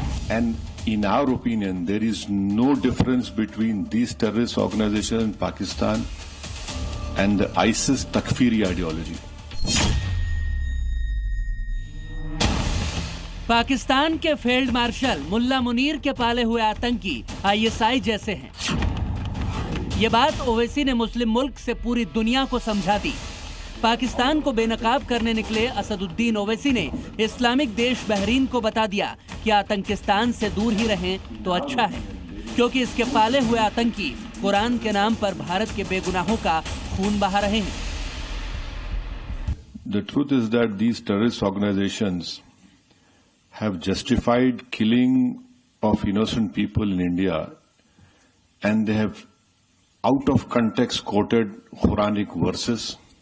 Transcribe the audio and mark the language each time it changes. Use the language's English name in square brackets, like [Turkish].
[English] And in our opinion, there is no difference between these terrorist organizations in Pakistan and the ISIS Takfiri ideology. [Hindi] Pakistan के field marshal मुल्ला मुनीर के पाले हुए आतंकी ISI जैसे हैं। ये बात ओवैसी ने मुस्लिम मुल्क से पूरी दुनिया को समझा दी। पाकिस्तान को बेनकाब करने निकले असदुद्दीन ओवैसी ने इस्लामिक देश बहरीन को बता दिया कि आतंकिस्तान से दूर ही रहें तो अच्छा है, क्योंकि इसके पाले हुए आतंकी कुरान के नाम पर भारत के बेगुनाहों का खून बहा रहे हैं। [English] The truth is that these terrorist organizations have justified killing of innocent people in India, and they have out of context quoted Quranic verses.